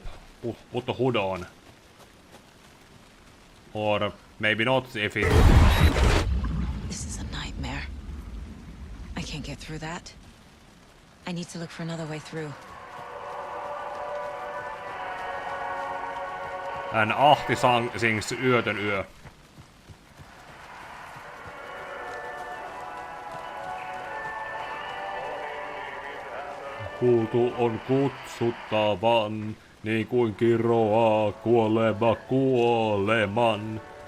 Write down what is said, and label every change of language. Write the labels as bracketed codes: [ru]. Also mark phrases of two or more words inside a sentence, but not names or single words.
[en] Put the hood on. Or maybe not if it... This is a nightmare. I can't get through that. I need to look for another way through. And Ahti sings Yötön yö. [fi] Kuultu on kutsuttavan, niin kuin kiroaa kuolema kuoleman.